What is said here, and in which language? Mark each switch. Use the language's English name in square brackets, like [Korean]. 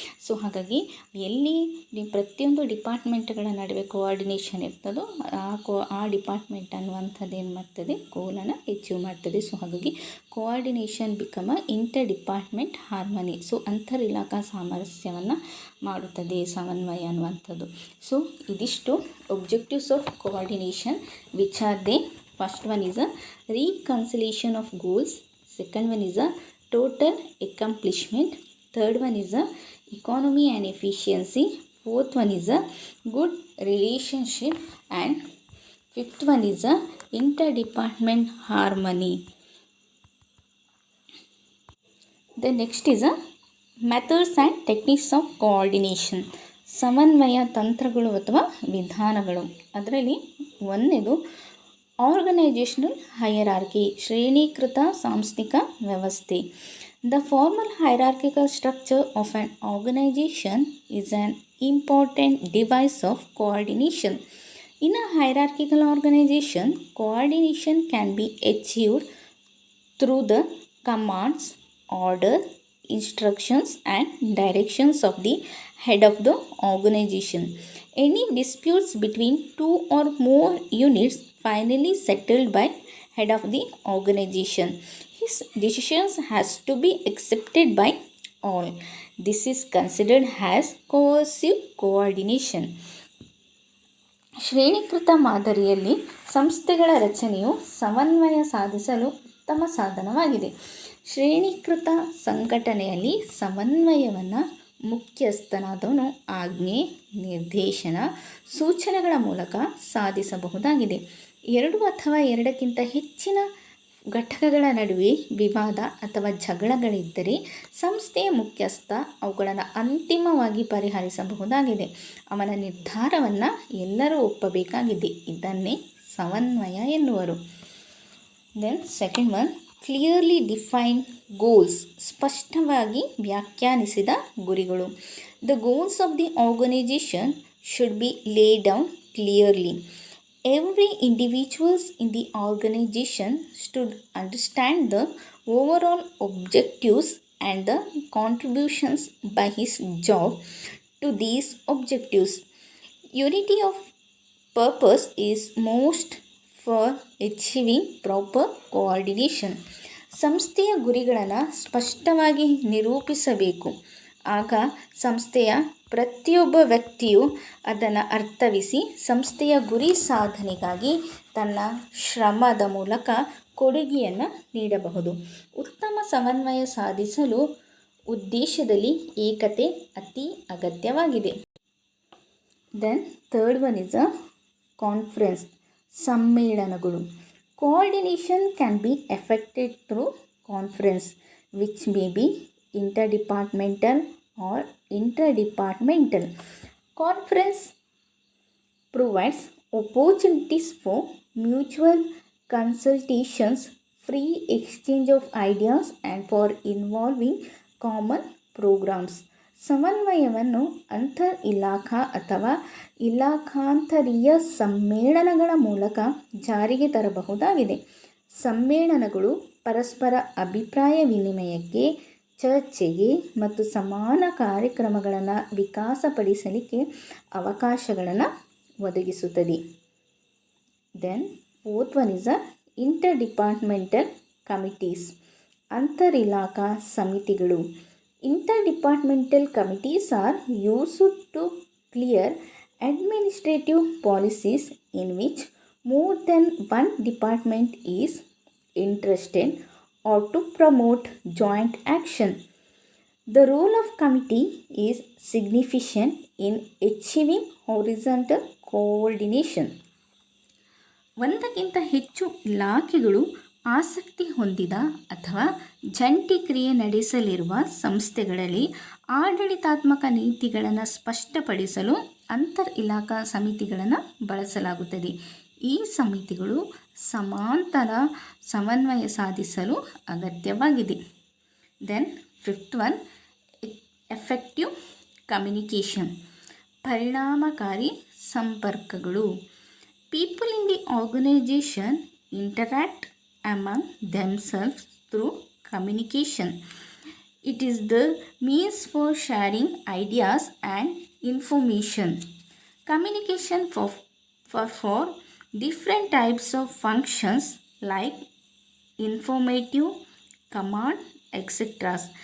[Kannada] So ಹಾಗಾಗಿ ಎಲ್ಲಿ ಪ್ರತಿಯೊಂದು ಡಿಪಾರ್ಟ್ಮೆಂಟ್ಗಳ ನಡುವೆ ಕೋಆರ್ಡಿನೇಷನ್ ಇರ್ತದೋ ಆ ಡಿಪಾರ್ಟ್ಮೆಂಟ್ ಅನ್ನುವಂಥದ್ದು ಏನು ಮಾಡ್ತದೆ, ಗೋಲನ್ನು ಅಚೀವ್ ಮಾಡ್ತದೆ. [English] so [Kannada] ಹಾಗಾಗಿ [English] Coordination become inter department harmony. [Kannada] So ಅಂತರ್ ಇಲಾಖಾ ಸಾಮರಸ್ಯವನ್ನು ಮಾಡುತ್ತದೆ ಸಮನ್ವಯ ಅನ್ನುವಂಥದ್ದು. [English] so [Kannada] ಇದಿಷ್ಟು [English] objectives of coordination, which are they. First one is a reconciliation of goals, second one is a total accomplishment, third one is a economy and efficiency, fourth one is a good relationship, and fifth one is a interdepartment harmony. The next is a methods and techniques of coordination, [Kannada] ಸಮನ್ವಯ ತಂತ್ರಗಳು ಅಥವಾ ವಿಧಾನಗಳು. ಅದರಲ್ಲಿ ಒಂದನೇದು organisational hierarchy, ಶ್ರೇಣೀಕೃತ ಸಾಂಸ್ಥಿಕ ವ್ಯವಸ್ಥೆ. [English] The formal hierarchical structure of an organization is an important device of coordination. In a hierarchical organization, coordination can be achieved through the commands, order, instructions and directions of the head of the organization. Any disputes between two or more units finally settled by head of the organization. His decisions has to be accepted by all. This is considered as cohesive coordination. [Kannada] ಶ್ರೇಣೀಕೃತ ಮಾದರಿಯಲ್ಲಿ ಸಂಸ್ಥೆಗಳ ರಚನೆಯು ಸಮನ್ವಯ ಸಾಧಿಸಲು ಉತ್ತಮ ಸಾಧನವಾಗಿದೆ. ಶ್ರೇಣೀಕೃತ ಸಂಘಟನೆಯಲ್ಲಿ ಸಮನ್ವಯವನ್ನು ಮುಖ್ಯಸ್ಥನಾದವನು ಆಜ್ಞೆ, ನಿರ್ದೇಶನ, ಸೂಚನೆಗಳ ಮೂಲಕ ಸಾಧಿಸಬಹುದಾಗಿದೆ. ಎರಡು ಅಥವಾ ಎರಡಕ್ಕಿಂತ ಹೆಚ್ಚಿನ ಘಟಕಗಳ ನಡುವೆ ವಿವಾದ ಅಥವಾ ಜಗಳಗಳಿದ್ದರೆ ಸಂಸ್ಥೆಯ ಮುಖ್ಯಸ್ಥ ಅವುಗಳನ್ನು ಅಂತಿಮವಾಗಿ ಪರಿಹರಿಸಬಹುದಾಗಿದೆ. ಅವನ ನಿರ್ಧಾರವನ್ನು ಎಲ್ಲರೂ ಒಪ್ಪಬೇಕಾಗಿದೆ. ಇದನ್ನೇ ಸಮನ್ವಯ ಎನ್ನುವರು. [English] Then second one, clearly defined goals. [Kannada] ಸ್ಪಷ್ಟವಾಗಿ ವ್ಯಾಖ್ಯಾನಿಸಿದ ಗುರಿಗಳು. [English] The goals of the organization should be lay down clearly. Every individuals in the organization should understand the overall objectives and the contributions by his job to these objectives. Unity of purpose is most for achieving proper coordination. [Kannada] ಸಂಸ್ಥೆಯ ಗುರಿಗಳನ್ನು ಸ್ಪಷ್ಟವಾಗಿ ನಿರೂಪಿಸಬೇಕು. ಆಗ ಸಂಸ್ಥೆಯ ಪ್ರತಿಯೊಬ್ಬ ವ್ಯಕ್ತಿಯು ಅದನ್ನು ಅರ್ಥವಿಸಿ ಸಂಸ್ಥೆಯ ಗುರಿ ಸಾಧನೆಗಾಗಿ ತನ್ನ ಶ್ರಮದ ಮೂಲಕ ಕೊಡುಗೆಯನ್ನು ನೀಡಬಹುದು. ಉತ್ತಮ ಸಮನ್ವಯ ಸಾಧಿಸಲು ಉದ್ದೇಶದಲ್ಲಿ ಏಕತೆ ಅತಿ ಅಗತ್ಯವಾಗಿದೆ. [English] then third one is a conference, [Kannada] ಸಮ್ಮೇಳನಗಳು. [English] Coordination can be effected through conference which may be interdepartmental or interdepartmental. Conference provides opportunities for mutual consultations, free exchange of ideas and for involving common programs. [Kannada] ಸಮನ್ವಯವನ್ನು ಅಂತರ್ ಇಲಾಖಾ ಅಥವಾ ಇಲಾಖಾಂತರೀಯ ಸಮ್ಮೇಳನಗಳ ಮೂಲಕ ಜಾರಿಗೆ ತರಬಹುದಾಗಿದೆ. ಸಮ್ಮೇಳನಗಳು ಪರಸ್ಪರ ಅಭಿಪ್ರಾಯ ವಿನಿಮಯಕ್ಕೆ, ಚರ್ಚೆಗೆ ಮತ್ತು ಸಮಾನ ಕಾರ್ಯಕ್ರಮಗಳನ್ನು ವಿಕಾಸಪಡಿಸಲಿಕ್ಕೆ ಅವಕಾಶಗಳನ್ನು ಒದಗಿಸುತ್ತದೆ. [English] then fourth one is a interdepartmental committees, [Kannada] ಅಂತರ್ ಇಲಾಖಾ ಸಮಿತಿಗಳು. [English] Interdepartmental committees are used to clear administrative policies in which more than one department is interested or to promote joint action. The role of committee is significant in achieving horizontal coordination. [Kannada] ಒಂದಕ್ಕಿಂತ ಹೆಚ್ಚು ಇಲಾಖೆಗಳು ಆಸಕ್ತಿ ಹೊಂದಿದ ಅಥವಾ ಜಂಟಿ ಕ್ರಿಯೆ ನಡೆಸಲಿರುವ ಸಂಸ್ಥೆಗಳಲ್ಲಿ ಆಡಳಿತಾತ್ಮಕ ನೀತಿಗಳನ್ನು ಸ್ಪಷ್ಟಪಡಿಸಲು ಅಂತರ್ ಇಲಾಖಾ ಸಮಿತಿಗಳನ್ನು ಬಳಸಲಾಗುತ್ತದೆ. ಈ ಸಮಿತಿಗಳು ಸಮಾಂತರ ಸಮನ್ವಯ ಸಾಧಿಸಲು ಅಗತ್ಯವಾಗಿದೆ. [English] then fifth one, effective communication, [Kannada] ಪರಿಣಾಮಕಾರಿ ಸಂಪರ್ಕಗಳು. [English] People in the organisation interact among themselves through communication. It is the means for sharing ideas and information. Communication for different types of functions like informative, command, etc.